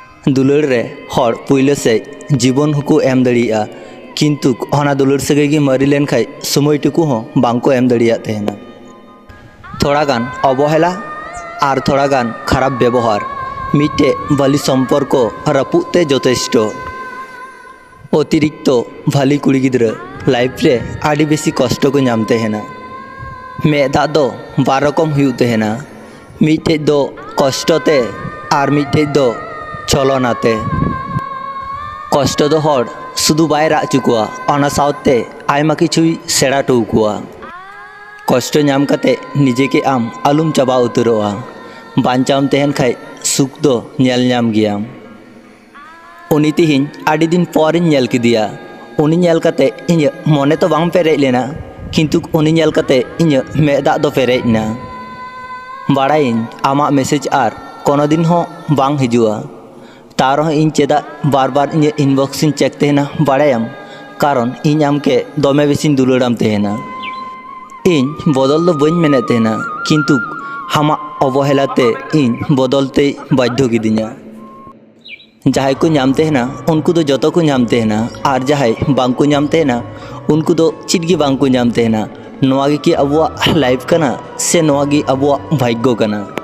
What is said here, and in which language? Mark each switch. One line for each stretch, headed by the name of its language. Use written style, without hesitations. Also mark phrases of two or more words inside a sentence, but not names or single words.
Santali: दुलार रे हर पुइले से जीवन हुकु एम दड़िया किंतु हना दुलार सगै गी मरी लेन खाय समय टुकु हो बांको एम दड़िया तेहना। थोड़ा गान अवहेला और थोड़ा गान खराब व्यवहार मिट्टे भाली सम्पर्क रापुते यथेष्ट। अतिरिक्त भाली कुड़ी गिद्रा लाइफ रे आड़ी बेसी कष्ट को नाम तेहना। मेदा दो बार रकम हुई तेहना, मिट्टे दो कष्टते और मिट्टे दो चलनाते। कष्ट दो हर शुधु बाय राग चुकुआ अना सावते आयमा किछुई सेड़ा टुकुआ। कष्ट नाम कते निजे के आम आलुम चाबा उतरोआ, बांचाम तेहन खाय सुख दो नेल नाम गियाम। उनी तिहिन आड़ी दिन पोरिन नेल किदिया, उनी नेल कते इᱧ मने तो बांग पेरेज लेना किंतु उनी नेल कते इᱧ मेदा दो पेरेज ना। बाड़ाइन आमा मैसेज
Bangla: আর কোনো দিন
Santali: हो बांग हिजुआ तारो इन चेदा बार बार इन इनबॉक्सिंग चेक तेहना बाड़ायाम कारण इन आमके दोमे बेसिन दुलाराम तेहना। इन बदल दो बइन मेने तेहना किंतु हामा अवहेलाते इन बदलते बाध्य गिदिया। जहाय को नाम तेहना उनको दो जतो को नाम तेहना और जहाय बांग को नाम तेहना उनको दो चिटगी बांग को नाम तेहना। नोआगी की अबुआ लाइफ कना से नोआगी अबुआ भाग्य कना।